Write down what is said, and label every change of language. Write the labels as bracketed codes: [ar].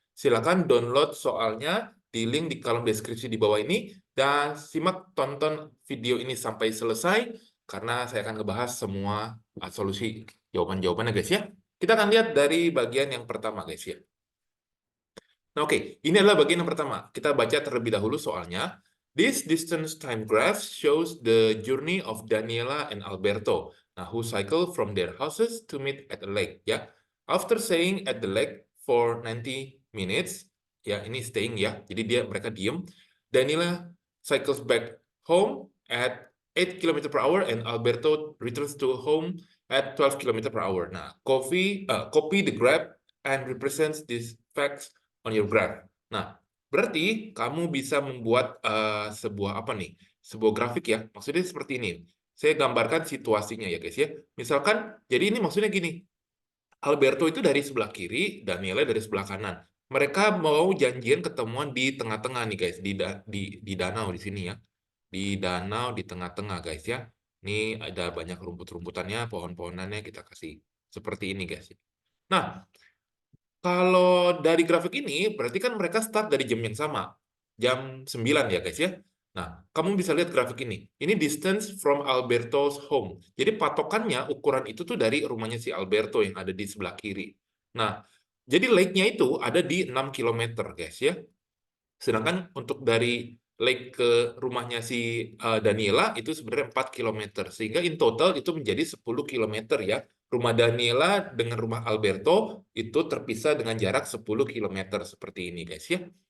[id] Silakan download soalnya di link di kolom deskripsi di bawah ini, dan simak tonton video ini sampai selesai, karena saya akan ngebahas semua solusi jawaban-jawabannya, guys ya. Kita akan lihat dari bagian yang pertama, guys ya. Nah, oke, ini adalah bagian yang pertama. Kita baca terlebih dahulu soalnya. [en] This distance time graph shows the journey of Daniela and Alberto, who cycle from their houses to meet at a lake. Ya, after staying at the lake for 90 minutes, [id] ya ini staying ya. Jadi mereka diem. [en] Daniela cycles back home at 8 km per hour and Alberto returns to home at 12 km per hour. Nah, copy the graph and represents these facts on your graph. [id] Nah, berarti kamu bisa membuat sebuah apa nih? Sebuah grafik ya. Maksudnya seperti ini. Saya gambarkan situasinya ya guys ya. Misalkan, jadi ini maksudnya gini. Alberto itu dari sebelah kiri, Daniela dari sebelah kanan. Mereka mau janjian ketemuan di tengah-tengah nih guys, di danau di sini ya. Di danau di tengah-tengah guys ya. Ini ada banyak rumput-rumputannya, pohon-pohonannya kita kasih seperti ini guys. Nah, kalau dari grafik ini, berarti kan mereka start dari jam yang sama. Jam 9 ya guys ya. Nah, kamu bisa lihat grafik ini. [en] Ini distance from Alberto's home. [id] Jadi patokannya, ukuran itu tuh dari rumahnya si Alberto yang ada di sebelah kiri. Nah, jadi lake-nya itu ada di 6 kilometer guys ya. Sedangkan untuk dari lake ke rumahnya si Daniela itu sebenarnya 4 kilometer. Sehingga in total itu menjadi 10 kilometer ya. Rumah Daniela dengan rumah Alberto itu terpisah dengan jarak 10 kilometer seperti ini guys ya.